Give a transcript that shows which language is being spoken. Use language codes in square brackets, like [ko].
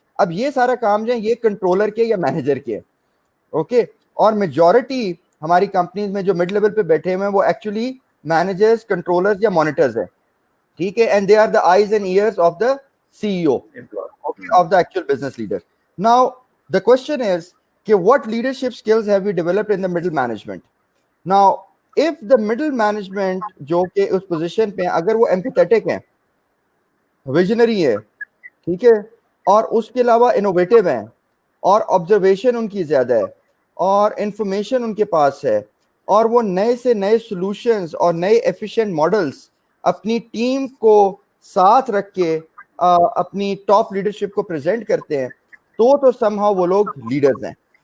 [ur] اب یہ سارا کام جو ہے یہ کنٹرولر کے یا مینیجر کے, اوکے, اور میجورٹی ہماری کمپنیز میں جو مڈ لیول پہ بیٹھے ہوئے ہیں وہ ایکچولی مینیجرز, کنٹرولرز یا مانیٹرز ہیں, ٹھیک ہے, [en] And they are the eyes and ears of the C E O, of the actual business leader. Now the question is کہ what leadership skills have we developed in the middle management? Now if the middle management [ur] جو کہ اس position پہ اگر وہ empathetic ہیں, visionary ہے, ٹھیک ہے, اور اس کے علاوہ innovative ہیں, اور observation ان کی زیادہ ہے, اور انفارمیشن ان کے پاس ہے, اور وہ نئے سے نئے solutions اور نئے efficient models اپنی ٹیم کو ساتھ رکھ کے اپنی ٹاپ لیڈرشپ کو پریزنٹ کرتے ہیں, تو somehow وہ لوگ لیڈرز ہیں.